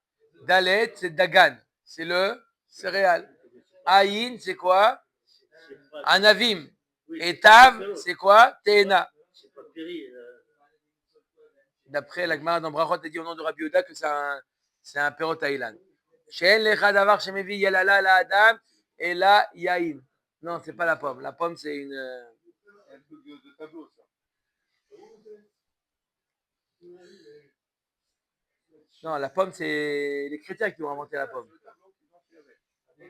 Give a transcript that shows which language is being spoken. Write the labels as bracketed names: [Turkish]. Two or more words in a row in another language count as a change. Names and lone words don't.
[French] Dalet, c'est Dagan, c'est le céréal. Aïn, c'est quoi? Anavim. Et Tav, c'est quoi? Tehena. D'après la Gemara dans Brachot, elle dit au nom de Rabbi Yehuda que c'est un perot Thaïlande. [Hebrew] She'en lecha davar shemevi yelala la adam et la yaïn. [French] Non, c'est pas la pomme. La pomme, c'est une. Un truc de tableau, ça. Non, la pomme, c'est les chrétiens qui ont inventé la pomme. Hein?